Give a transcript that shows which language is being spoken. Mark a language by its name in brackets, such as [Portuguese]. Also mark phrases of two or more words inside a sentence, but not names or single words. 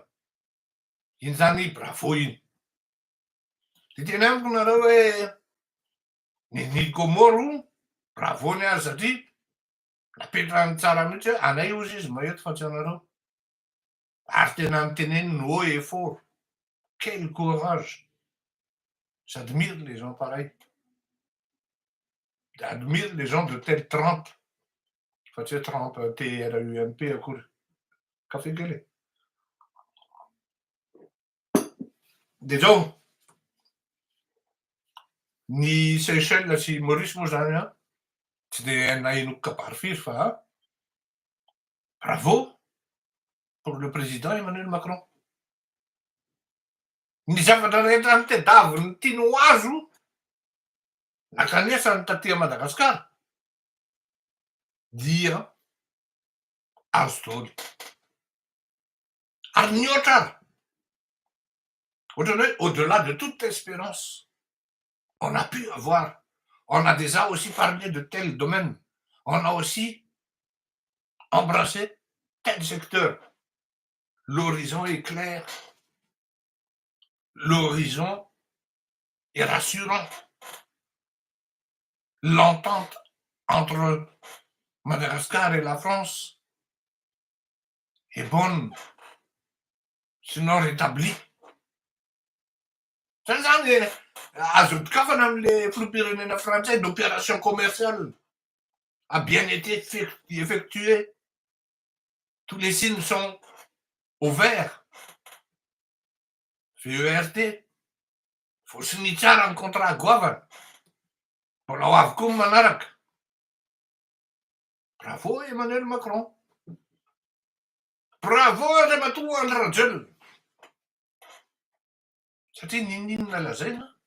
[Malagasy] Iny zany bravo iny. De teny amiko nareo hoe ny Comores bravo ny azy satria napetrahany tsara mihitsy hoe anay ozy izy maheto fa tsy anareo. Ary tena niteneniny [French] haut et fort. Quel courage. J'admire les gens pareils. J'admire les gens de telle trempe. [Malagasy] Fa tsy hoe trempe TRUMP akory. Café kely. De zao ny Seychelles sy Maurice moa zany a, tsy de nahenoko kabary firy fa [French] bravo pour le président Emmanuel Macron. [Malagasy] Ny zavatra rehetra nitedaviny tiany ho azo nakanesany taty Madagasikara dia azo daholo. Ary nihoatra ary. Ohatrany hoe [French] au-delà de toute espérance, on a pu avoir, on a déjà aussi parlé de tel domaine, on a aussi embrassé tel secteur. L'horizon est clair, l'horizon est rassurant. L'entente entre Madagascar et la France est bonne, sinon rétablie. [Malagasy] Zany zany azo dikafana am'le filoham-pirenena frantsay, [French] l'opération commerciale a bien été effectuée. Tous les signes sont au vert. VERT. [Malagasy] Fosiny tsara ny contrat goavana. Mbola ho avy koa ny manaraka. [French] Bravo Emmanuel Macron. [Malagasy] Bravo Andriamatoa Andry Rajoelina. Satria ninona lazaina?